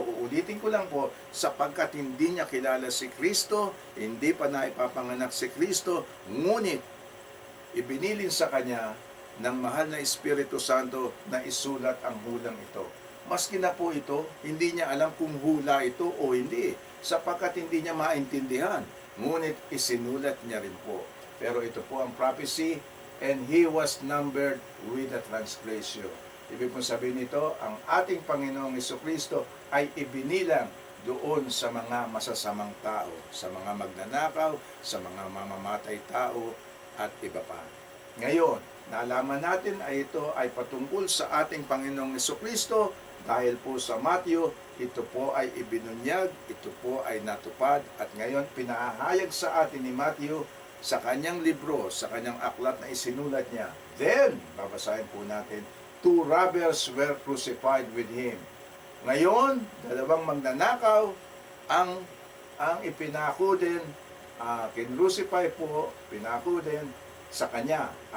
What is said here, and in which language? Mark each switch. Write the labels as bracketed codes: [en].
[tl] Uulitin ko lang po, sapagkat hindi niya kilala si Kristo, hindi pa na ipapanganak si Kristo, ngunit ibinilin sa kanya ng mahal na Espiritu Santo na isulat ang hulang ito. Maski na po ito, hindi niya alam kung hula ito o hindi, sapagkat hindi niya maintindihan. Ngunit isinulat niya rin po. Pero ito po ang prophecy, [en] and He was numbered with the transgression. [tl] Ibig pong sabihin nito, ang ating Panginoong Jesucristo ay ibinilang doon sa mga masasamang tao, sa mga magnanakaw, sa mga mamamatay tao, at iba pa. Ngayon, nalaman natin ay ito ay patungkol sa ating Panginoong Jesucristo dahil po sa Matthew, ito po ay ibinunyag, ito po ay natupad, at ngayon pinahayag sa atin ni Matthew sa kanyang libro, sa kanyang aklat na isinulat niya. [en] Then, [tl] babasahin po natin, [en] 2 robbers were crucified with Him. [tl] Ngayon, dalawang magnanakaw ang ipinako din, kinrucify po, pinako din sa kanya.